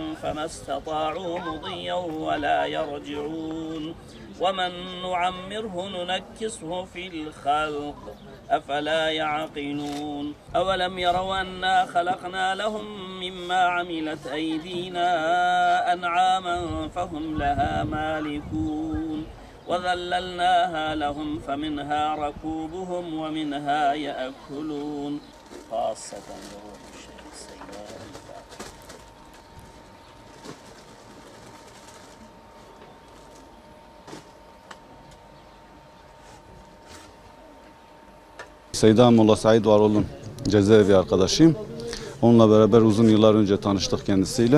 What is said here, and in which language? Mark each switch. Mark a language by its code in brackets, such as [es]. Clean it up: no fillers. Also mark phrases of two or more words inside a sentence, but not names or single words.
[ar] فما استطاعوا مضيا ولا يرجعون ومن نعمره ننكسه في الخلق أفلا يعقلون أولم يروا أنا خلقنا لهم مما عملت أيدينا أنعاما فهم لها مالكون وذللناها لهم فمنها ركوبهم ومنها يأكلون خاصة لروح الشيخ السيار. [tr] Seyda Molla Said Varoğlu'nun cezaevi arkadaşıyım. Onunla beraber uzun yıllar önce tanıştık kendisiyle.